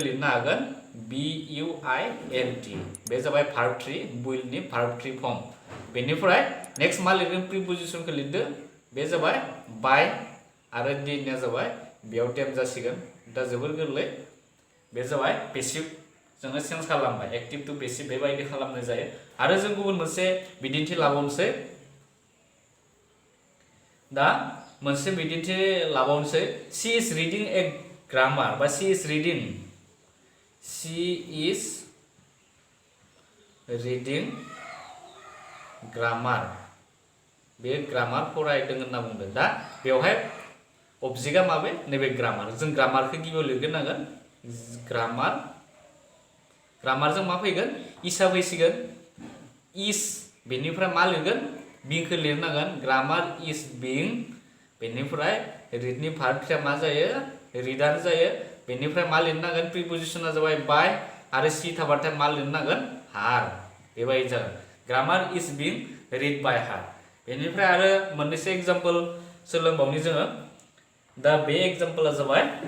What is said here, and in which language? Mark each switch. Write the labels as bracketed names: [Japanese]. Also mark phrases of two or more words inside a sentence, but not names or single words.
[Bodo] लिरनो हागोन BUILT बे जाबाय [English] verb three [Bodo] बुइलनि [English] verb three form [Bodo] बेनिफ्राय नेक्स्ट मा लिरगोन प्रिपजिशनखौ लिरदो बे जाबाय बाय आरो डेनिया जाबाय बेयाव टेम जासिगोन दा जोबोर गोरलै बे जाबाय पेसिभ जोङो चेन्ज खालामबाय [English] active to passive [Bodo] बेबायदि खालामनाय जायो आरो जों गुबुन मोनसे बिदिन्थि लाबावनोसै दा मोनसे बिदिन्थि लाबावनोसै [English] she is reading a grammar [Bodo] बा [English] she is reading grammar [Bodo] बे ग्रामार फरायदों होनना बुंदों दा बेवहाय अबजेक्टआ माबे नैबे ग्रामार जों ग्रामारखौ गिबियाव लिरग्रोनांगोन ग्रामारजों मा फैगोन इसा फैसिगोन इज बेनिफ्राय मा लिरगोन बिंखौ लिरनांगोन [English] grammar is being [Bodo] बेनिफ्राय रिडनि भार्बआ मा जायो रिडानो जायो बेनिफ्राय मा लिरनांगोन प्रिपोजिशना जाबाय बाय आरो सी थाबाथाय मा लिरनांगोन हार बेबायदि जागोन [English] grammar is being read by her [Bodo] बेनिफ्राय आरो मोननैसो एग्जाम्पल सोलोंबावनि जोङो दा बे एग्जाम्पला जाबाय